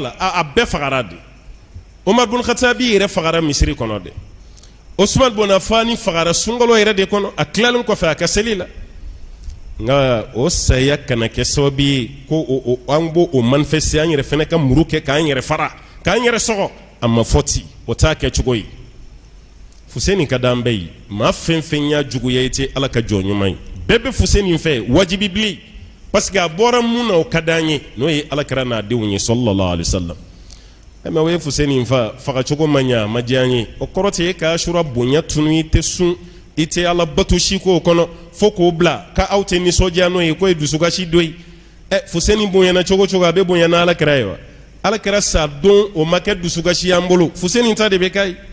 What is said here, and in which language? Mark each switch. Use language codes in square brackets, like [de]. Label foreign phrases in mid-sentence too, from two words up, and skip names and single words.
[bm] la a bɛɛ fagara de Umar bin Khattabi yɛrɛ fagara misiri kɔnɔ de Usman bin Affan fagara sunkalo yɛrɛ de kɔnɔ a tilalen kɔfɛ a ka seli la nka o saya kana kɛ sababu ye ko an b'o manifester an yɛrɛ fɛnɛ ka muru kɛ k'an yɛrɛ fara k'an yɛrɛ sɔgɔ a ma fɔ ten o t'a kɛ cogo ye Fuseni ka d'an bɛɛ ye maa fɛn fɛn y'a juguya i tɛ Ala ka jɔn ɲuman ye bɛɛ bɛ Fuseni fɛ wajibi bilen [fr] parce que [bm] a bɔra mun na o ka d'an ye n'o ye Alakira n'a denw ye [ar] صلى الله عليه وسلم [bm] mais o ye Fuseni faga cogo ma ɲɛ a ma diya an ye o kɔrɔ tɛ e ka Ashura bonya tunu i tɛ sun i tɛ Ala bato si k'o kɔnɔ fo k'o bila ka aw tɛ nisɔndiya n'o ye k'o ye dusukasi dɔ ye Fuseni bonyana cogo cogo a bɛ bonya na Alakira ye wa Alakira sa don o ma kɛ dusukasi y'an bolo Fuseni ta de bɛ k'a ye